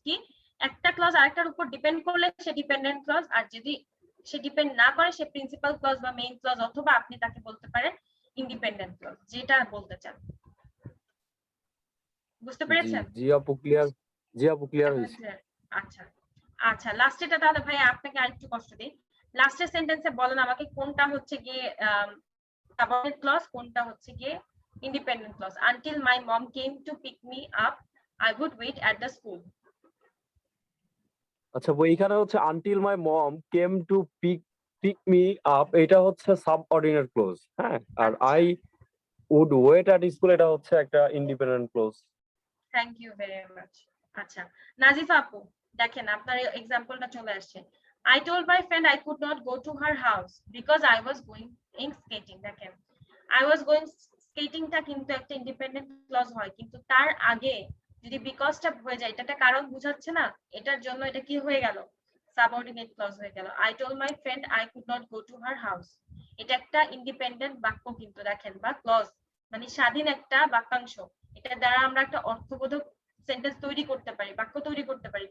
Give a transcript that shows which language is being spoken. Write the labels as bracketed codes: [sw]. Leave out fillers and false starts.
[bn] কি একটা ক্লজ আরেকটার উপর ডিপেন্ড করলে সে ডিপেন্ডেন্ট ক্লজ, আর যদি সে ডিপেন্ড না করে সে প্রিন্সিপাল ক্লজ বা মেইন ক্লজ, অথবা আপনি তাকে বলতে পারেন ইন্ডিপেন্ডেন্ট ক্লজ, যেটা বলতে চান। বুঝতে জি পেরেছেন? জি আপু ক্লিয়ার, জি আপু ক্লিয়ার হয়েছে। আচ্ছা আচ্ছা, লাস্টেটা তাহলে ভাই আপনাকে আরেকটু কষ্ট দিই। লাস্টের সেন্টেন্সে বলেন আমাকে কোনটা হচ্ছে গিয়ে সাবঅর্ডিনেট ক্লজ, কোনটা হচ্ছে গিয়ে [en] independent clause. Until my mom came to pick me up, I would wait at the school. [bn] আচ্ছা এইখানে হচ্ছে [en] Until my mom came to pick me up, এটা হচ্ছে subordinate clause. [bn] হ্যাঁ, আর আচ্ছা। [en] I would wait at school [bn] এটা হচ্ছে একটা [en] Independent clause. Thank you very much. [bn] আচ্ছা নাজিফা আপু দেখেন আপনার এক্সাম্পলটা চলে আসছে। [en] I told my friend I could not go to her house because I was going skating. [bn] দেখেন I was going skatingটা কিন্তু একটা ইন্ডিপেন্ডেন্ট ক্লজ হয়, কিন্তু তার আগে যদি বিকজটা হয়ে যায় এটা একটা কারণ বোঝাচ্ছে না, এটার জন্য এটা কি হয়ে গেল, সাবঅর্ডিনেট ক্লজ হয়ে গেল। [en] I told my friend I could not go to her house, [bn] এটা একটা ইন্ডিপেন্ডেন্ট বাক্য কিন্তু দেখেন, বা ক্লজ মানে স্বাধীন একটা বাক্যাংশ, এটা দ্বারা আমরা একটা অর্থবোধক সেন্টেন্স তৈরি করতে পারি, বাক্য তৈরি করতে পারি।